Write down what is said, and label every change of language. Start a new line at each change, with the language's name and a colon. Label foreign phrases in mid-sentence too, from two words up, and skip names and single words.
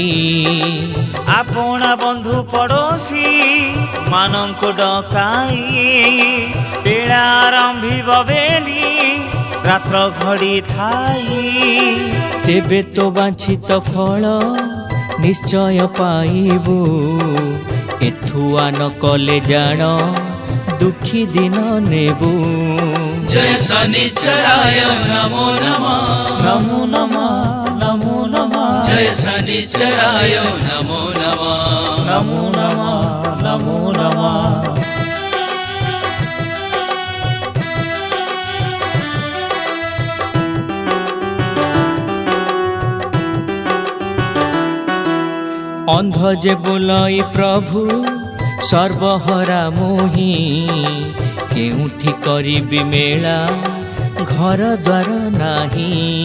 Odia: ଆପଣା ବନ୍ଧୁ ପଡ଼ୋଶୀ ମାନଙ୍କୁ ଡକାଇ, ବେଳା ଆରମ୍ଭିବ ବେଲି ରାତ୍ର ଘଡ଼ି ଥାଇ। ତେବେ ତୋ ବାଞ୍ଛିତ ଫଳ ନିଶ୍ଚୟ ପାଇବୁ, ଏଥୁଆ ନ କଲେ ଜାଣ ଦୁଃଖୀ ଦିନ ନେବୁ।
Sanskrit: जय शनिश्चराय नमो नमः ନମୋ ନମଃ ନମୋ ନମଃ जय शनिश्चराय नमो नमः ନମୋ ନମଃ ନମୋ ନମଃ।
Odia: ଅନ୍ଧ ଯେ ବୋଲଇ ପ୍ରଭୁ ସର୍ବହରା ମୋହି, କେଉଁଠି କରିବି ମେଳା ଘର ଦ୍ୱାର ନାହିଁ।